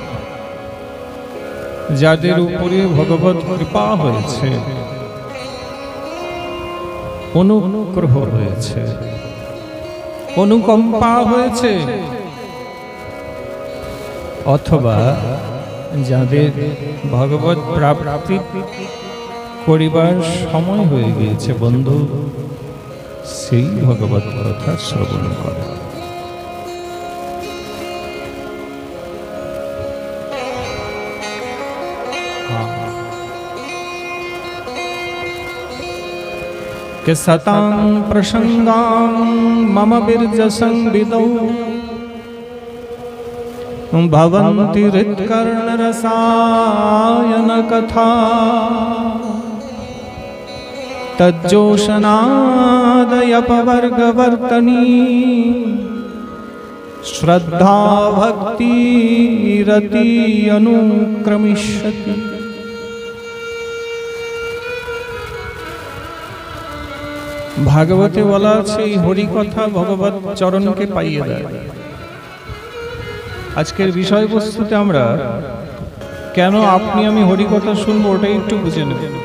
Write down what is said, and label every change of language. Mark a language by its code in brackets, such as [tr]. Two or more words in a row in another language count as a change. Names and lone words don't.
[bn] যাদের উপরে ভগবত কৃপা হয়েছে, অনুগ্রহ হয়েছে, অনুকম্পা হয়েছে, অথবা যাদের ভগবত প্রাপ্তি করিবার সময় হয়ে গিয়েছে, বন্ধু সেই ভগবত কথা শ্রবণ করে। [sa] के सतां प्रसंगां मम बिरज संविदौ भवन्ति हृत्कर्ण रसायन कथा तज्जोषनादयपवर्गवर्तनी श्रद्धा भक्ति रति अनुक्रमिष्यति। [bn] भागवते বলা আছে এই হরি কথা ভগবত চরণকে পাইয়ে দেয়। আজকের বিষয়বস্তুতে আমরা কেন আপনি আমি হরি কথা শুনবো ওটাই একটু বুঝে নেব।